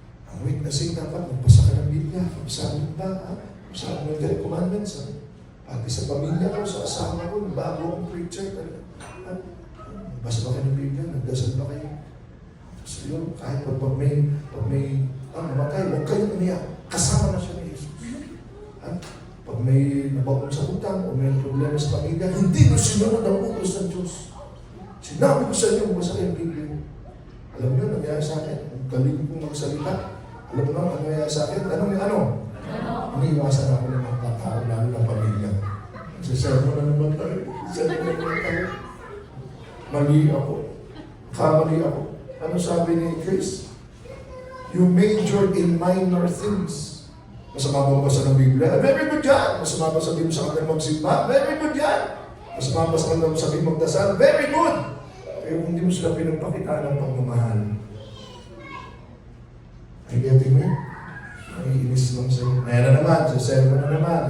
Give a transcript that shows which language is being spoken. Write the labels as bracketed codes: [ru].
[tl] Ang witnessing dapat, magbasa ka ng Biblia, magbasa mo ba? Magbasa mo ng commandments. Pati sa pamilya ko, sa asawa ko, bago akong preacher, basa ba kayo ng Biblia? Nagdasal ba kayo? So yun, kahit pag may namatay, huwag kayong umiyak. Kasama na siya ni Jesus. Pag may nabaon sa utang o may problema sa pamilya, hindi mo sinunod ang utos ng Diyos. Sinabi ko sa inyo, basa kayo ng Biblia. Alam niyo, nangyayari sa akin. Ang galing kong magsalita. Alam mo na, ang nangyayari sa akin. Tanong niyo, ano? Iniiwasan ako ng mga tao, lalo ng pamilya. Sermon na naman tayo. Sermon na naman tayo. Mali ako. Kamali ako. Ano sabi ni Chris? [en] You majored in minor things. [tl] Masama ba basa ng Biblia? Very good yan. Masama ba sabihin mo sa kanila magsimba? Very good yan. Masama ba sa kanila sabihin magdasal? Very good. Pero hindi mo sila pinagpakita ng pagmamahal. Ay, getting me? Ay, inis lang sa'yo. Ayan na naman, sa sermon na naman.